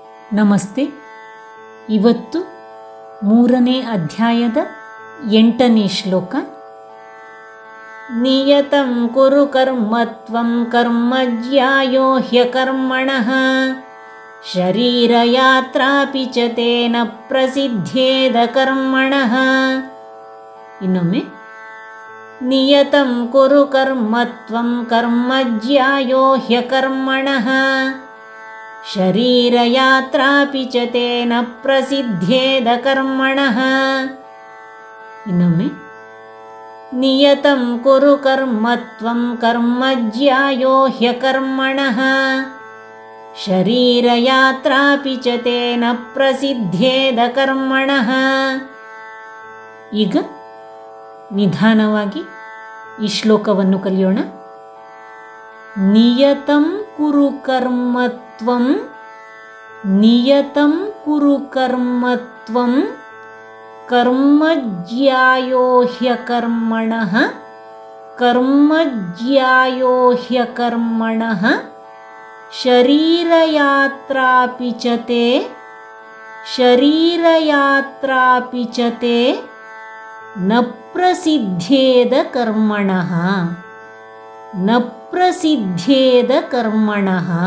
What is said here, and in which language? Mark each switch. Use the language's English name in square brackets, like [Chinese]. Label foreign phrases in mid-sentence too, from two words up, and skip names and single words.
[Kannada] ನಮಸ್ತೆ. ಇವತ್ತು 3ನೇ ಅಧ್ಯಾಯದ 8ನೇ ಶ್ಲೋಕ. [Sanskrit] ನಿಯತಂ ಕುರು ಕರ್ಮತ್ವಂ ಕರ್ಮಜ್ಯಾಯೋ ಹ್ಯಕರ್ಮಣಃ ಶರೀರಯಾತ್ರಾಪಿ ಚ ತೇನ ಪ್ರಸಿದ್ಧೇದ ಕರ್ಮಣಃ. ಇನ್ನೊಮ್ಮೆ, ನಿಯತಂ ಕುರು ಕರ್ಮತ್ವಂ ಕರ್ಮಜ್ಯಾಯೋ ಹ್ಯಕರ್ಮಣಃ ಶರೀರಯಾತ್ರಾಪಿ ಚ ತೇನ ಪ್ರಸಿದ್ಧೇದ ಕರ್ಮಣಃ. ಇನ್ನೊಮ್ಮೆ, ನಿಯತಂ ಕುರು ಕರ್ಮತ್ವಂ ಕರ್ಮಜ್ಯಾಯೋ ಹ್ಯಕರ್ಮಣಃ ಶರೀರಯಾತ್ರಾಪಿ ಚ ತೇನ ಪ್ರಸಿದ್ಧೇದ ಕರ್ಮಣಃ. [Kannada] ಈಗ ನಿಧಾನವಾಗಿ ಈ ಶ್ಲೋಕವನ್ನು ಕಲಿಯೋಣ. [Sanskrit] ನಿಯತಂ ಕುರು ಕರ್ಮತ್ವಂ, ನಿಯತಂ ಕುರು ಕರ್ಮತ್ವಂ ಕರ್ಮಜ್ಯಾಯೋ ಹ್ಯಕರ್ಮಣಃ ಕರ್ಮಜ್ಯಾಯೋ ಹ್ಯಕರ್ಮಣಃ ಶರೀರಯಾತ್ರಾಪಿ ಚ ತೇ ಶರೀರಯಾತ್ರಾಪಿ ಚ ತೇ ನ ಪ್ರಸಿದ್ಧೇದ ಕರ್ಮಣಃ ನ ಪ್ರಸಿದ್ಧೇದ ಕರ್ಮಣಃ.